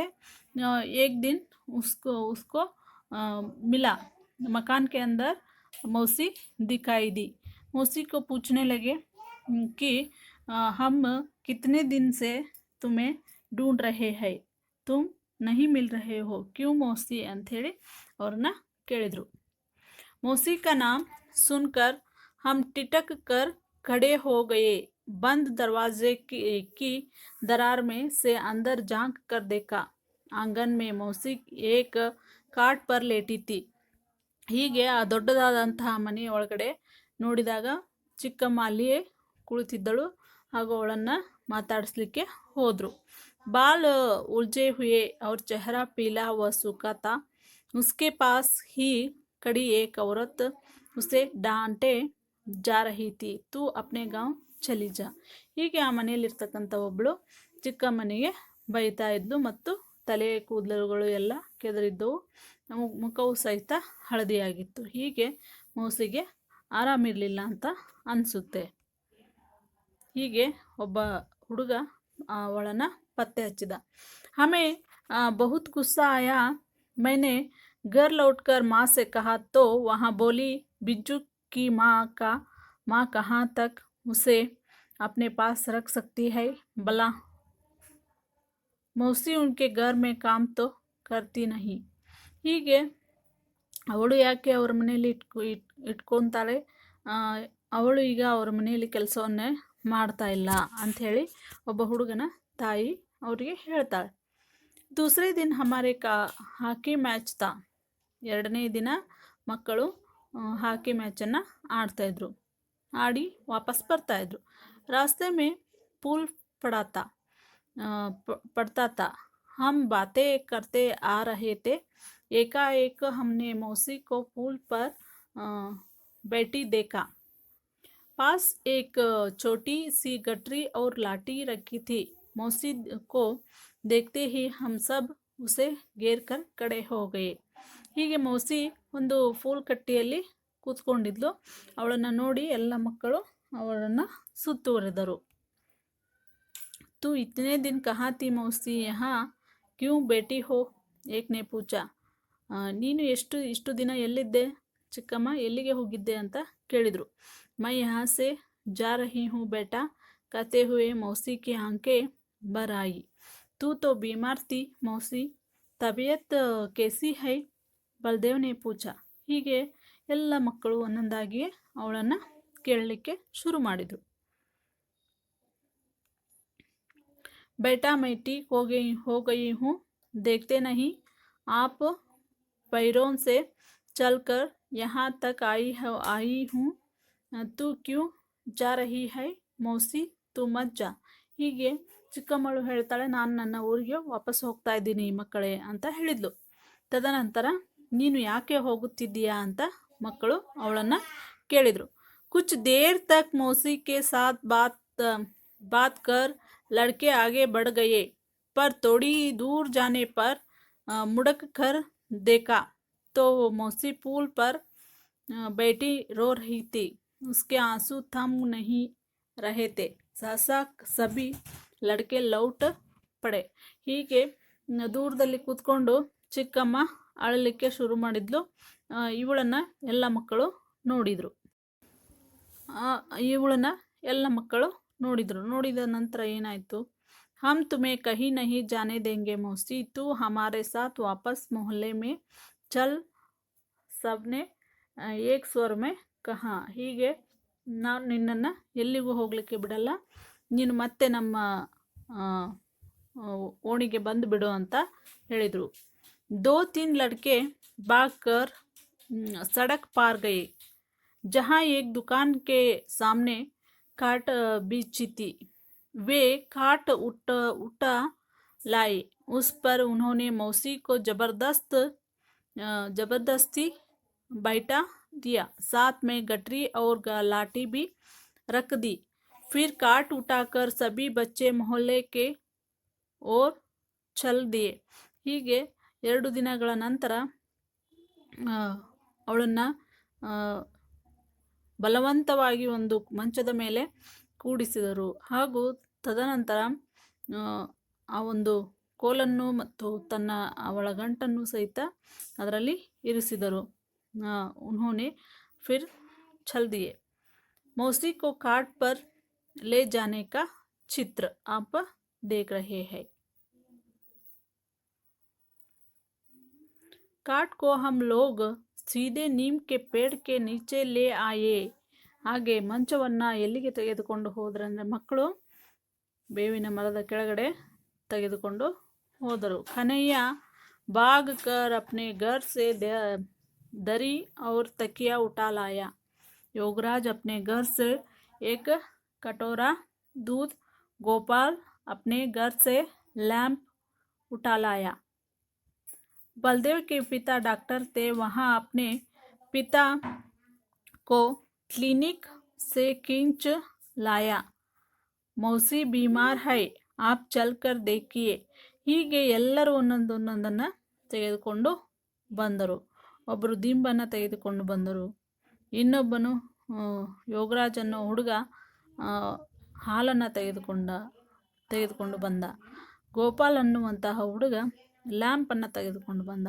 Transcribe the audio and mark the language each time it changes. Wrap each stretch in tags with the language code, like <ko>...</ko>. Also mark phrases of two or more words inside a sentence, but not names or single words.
<hi>एक दिन उसको मिला, मकान के अंदर मौसी दिखाई दी. मौसी को पूछने लगे कि हम कितने दिन से तुम्हें ढूंढ रहे हैं, तुम नहीं मिल रहे हो क्यों मौसी</hi> <kn>ಅಂಥೇಳಿ ಅವ್ರನ್ನ ಕೇಳಿದರು.</kn> <hi>मौसी का नाम सुनकर हम टिटक कर खड़े हो गए. बंद दरवाजे की दरार में से अंदर झांक कर देखा. आंगन में मौसी एक काट पर लेटी थी.</hi> <kn>ಹೀಗೆ ಆ ದೊಡ್ಡದಾದಂತಹ ಮನೆಯ ಒಳಗಡೆ ನೋಡಿದಾಗ ಚಿಕ್ಕಮ್ಮ ಅಲ್ಲಿಯೇ ಕುಳಿತಿದ್ದಳು ಹಾಗೂ ಅವಳನ್ನು ಮಾತಾಡಿಸ್ಲಿಕ್ಕೆ ಹೋದರು.</kn> <hi>बाल उलझे हुए और चेहरा पीला व सूखा था. उसके पास ही खड़ी एक औरत उसे डांटे जा रही थी. तू अपने गांव चली जा.</hi> <kn>ಹೀಗೆ ಆ ಮನೆಯಲ್ಲಿರ್ತಕ್ಕಂಥ ಒಬ್ಬಳು ಚಿಕ್ಕಮ್ಮನಿಗೆ ಬೈತಾ ಇದ್ಲು ಮತ್ತು ತಲೆ ಕೂದಲುಗಳು ಎಲ್ಲ ಕೆದರಿದ್ದವು, ಮುಖವು ಸಹಿತ ಹಳದಿಯಾಗಿತ್ತು. ಹೀಗೆ ಮೌಸಿಗೆ ಆರಾಮಿರಲಿಲ್ಲ ಅಂತ ಅನಿಸುತ್ತೆ. ಹೀಗೆ ಒಬ್ಬ ಹುಡುಗ ಅವಳನ್ನು ಪತ್ತೆ ಹಚ್ಚಿದ.</kn> <hi>हमें बहुत गुस्सा आया. मैंने घर लौटकर माँ से कहा तो वहाँ बोली बिज्जू की माँ कहाँ तक उसे अपने पास रख सकती है भला. मौसी उनके घर में काम तो करती नहीं.</hi> <kn>ಹೀಗೆ ಅವಳು ಯಾಕೆ ಅವ್ರ ಮನೆಯಲ್ಲಿ ಇಟ್ಕೊತಾಳೆ, ಅವಳು ಈಗ ಅವ್ರ ಮನೆಯಲ್ಲಿ ಕೆಲಸವನ್ನೇ ಮಾಡ್ತಾ ಇಲ್ಲ ಅಂಥೇಳಿ ಒಬ್ಬ ಹುಡುಗನ ತಾಯಿ ಅವರಿಗೆ ಹೇಳ್ತಾಳೆ.</kn> <hi>दूसरे दिन हमारे</hi> <en>hockey match</en> <hi>ತಾ.</hi> <kn>ಎರಡನೇ ದಿನ ಮಕ್ಕಳು</kn> <en>hockey matchannu</en> <kn>ಆಡ್ತಾಯಿದ್ರು. ಆಡಿ ವಾಪಸ್ ಬರ್ತಾಯಿದ್ರು.</kn> <hi>रास्ते में पुल पड़ता था. हम बातें करते आ रहे थे. एकाएक हमने मौसी को पुल पर बैठी देखा. पास एक छोटी सी गठरी और लाठी रखी थी. मौसी को देखते ही हम सब उसे घेर कर खड़े हो गए.</hi> <kn>ಹೀಗೆ ಮೌಸಿ ಒಂದು ಫೂಲ್ ಕಟ್ಟಿಯಲ್ಲಿ ಕೂತ್ಕೊಂಡಿದ್ಲು. ಅವಳನ್ನು ನೋಡಿ ಎಲ್ಲ ಮಕ್ಕಳು ಅವಳನ್ನು ಸುತ್ತುವರೆದರು.</kn> <hi>तू इतने दिन कहाँ थी मौसी, यहाँ क्यों बैठी हो, एक ने पूछा.</hi> <kn>ನೀನು ಇಷ್ಟು ದಿನ ಎಲ್ಲಿದ್ದೆ ಚಿಕ್ಕಮ್ಮ, ಎಲ್ಲಿಗೆ ಹೋಗಿದ್ದೆ ಅಂತ ಕೇಳಿದರು.</kn> <hi>मैं यहाँ से जा रही हूँ बेटा, कहते हुए मौसी की आंखें भर आई. तू तो बीमार थी मौसी, तबीयत कैसी है, बलदेव ने पूछा.</hi> <kn>ಹೀಗೆ ಎಲ್ಲ ಮಕ್ಕಳು ಒಂದೊಂದಾಗಿ ಅವಳನ್ನು ಕೇಳಲಿಕ್ಕೆ ಶುರು ಮಾಡಿದರು.</kn> <hi>बेटा मैं ठीक हो गई हूँ, देखते नहीं आप पैरों से चलकर यहाँ तक आई हूँ. तू क्यों जा रही है मौसी, तू मत जा.</hi> <kn>ಹೀಗೆ ಚಿಕ್ಕಮ್ಮಳು ಹೇಳ್ತಾಳೆ, ನಾನು ನನ್ನ ಊರಿಗೆ ವಾಪಸ್ ಹೋಗ್ತಾ ಇದ್ದೀನಿ ಮಕ್ಕಳೇ ಅಂತ ಹೇಳಿದ್ಲು. ತದನಂತರ ನೀನು ಯಾಕೆ ಹೋಗುತ್ತಿದ್ದೀಯಾ ಅಂತ ಮಕ್ಕಳು ಅವಳನ್ನು ಕೇಳಿದರು.</kn> <hi>कुछ देर तक मौसी के साथ बात कर लड़के आगे बढ़ गए, पर थोड़ी दूर जाने पर मुड़क कर देखा तो मौसी पुल पर बैठी रो रही थी. उसके आंसू थम नहीं रहे थे. सहसा सभी लड़के लौट पड़े.</hi> <kn>ಹೀಗೆ ದೂರದಲ್ಲಿ ಕೂತ್ಕೊಂಡು ಚಿಕ್ಕಮ್ಮ ಅಳಲಿಕ್ಕೆ ಶುರು ಮಾಡಿದ್ಲು. ಇವಳನ್ನು ಎಲ್ಲ ಮಕ್ಕಳು ನೋಡಿದರು. ನೋಡಿದ ನಂತರ ಏನಾಯಿತು,</kn> <hi>हम तुम्हें कहीं नहीं जाने देंगे मौसी, तू हमारे साथ वापस मोहल्ले में चल, सबने एक स्वर में कहा.</hi> <kn>ಹೀಗೆ ನಾನು ನಿನ್ನನ್ನು ಎಲ್ಲಿಗೂ ಹೋಗಲಿಕ್ಕೆ ಬಿಡಲ್ಲ, ನೀನು ಮತ್ತೆ ನಮ್ಮ ಓಣಿಗೆ ಬಂದು ಬಿಡು ಅಂತ ಹೇಳಿದರು.</kn> <hi>2-3 लड़के भागकर सड़क पार गए. जहाँ एक दुकान के सामने काट बिछी थी, वे काट उठा लाए. उस पर उन्होंने मौसी को जबरदस्ती बैठा दिया. साथ में गठरी और लाठी भी रख दी. फिर काट उठाकर सभी बच्चे मोहल्ले के ओर चल दिए.</hi> <kn>ಹೀಗೆ 2 ದಿನಗಳ ನಂತರ ಅವಳನ್ನು ಬಲವಂತವಾಗಿ ಒಂದು ಮಂಚದ ಮೇಲೆ ಕೂಡಿಸಿದರು ಹಾಗೂ ತದನಂತರ ಆ ಒಂದು ಕೋಲನ್ನು ಮತ್ತು ಅವಳ ಗಂಟನ್ನು ಸಹಿತ ಅದರಲ್ಲಿ ಇರಿಸಿದರು.</kn> <hi>उन्होंने फिर चल दिए. मौसी को काट पर ले जाने का चित्र आप देख रहे हैं. काट को हम लोग सीधे नीम के पेड़ के नीचे ले आए. ಹಾಗೆ ಮಂಚವನ್ನು ಎಲ್ಲಿಗೆ ತೆಗೆದುಕೊಂಡು ಹೋದ್ರಂದ್ರೆ ಮಕ್ಕಳು ಬೇವಿನ ಮರದ ಕೆಳಗಡೆ ತೆಗೆದುಕೊಂಡು ಹೋದರು. ಕನಯ್ಯ भाग कर अपने घर से दरी और तकिया उठा लाया. योगराज अपने घर से एक कटोरा दूध, गोपाल अपने घर से लैंप उठा लाया. बलदेव के पिता डॉक्टर थे. वहाँ अपने पिता को क्लिनिक से खींच लाया. मौसी बीमार है, आप चलकर देखिए.</hi> <kn>ಹೀಗೆ ಎಲ್ಲರೂ ಒಂದೊಂದನ್ನು ತೆಗೆದುಕೊಂಡು ಬಂದರು. ಒಬ್ಬರು ದಿಂಬನ್ನು ತೆಗೆದುಕೊಂಡು ಬಂದರು. ಇನ್ನೊಬ್ಬನು ಯೋಗರಾಜ್ ಅನ್ನೋ ಹುಡುಗ ಹಾಲನ್ನು ತೆಗೆದುಕೊಂಡು ಬಂದ. ಗೋಪಾಲ್ ಅನ್ನುವಂತಹ ಹುಡುಗ ಲ್ಯಾಂಪನ್ನು ತೆಗೆದುಕೊಂಡು ಬಂದ.</kn>